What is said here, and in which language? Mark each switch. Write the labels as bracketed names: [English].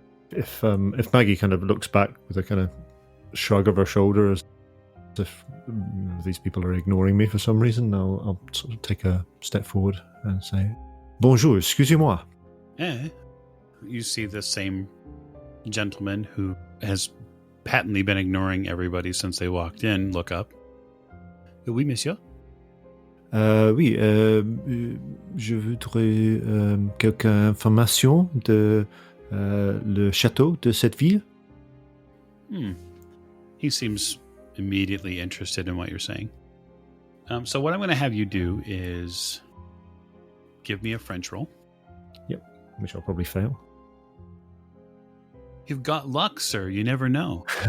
[English] If Maggie kind of looks back with a kind of shrug of her shoulder as if these people are ignoring me for some reason, I'll sort of take a step forward and say, [French] Bonjour, excusez-moi. [English] You see the same gentleman who has patently been ignoring everybody since they walked in look up. [French] Oui, monsieur. Oui, je voudrais quelques informations de le château de cette ville. [English] He seems immediately interested in what you're saying. So what I'm going to have you do is give me a French roll. Yep, which I'll probably fail. You've got luck, sir. You never know.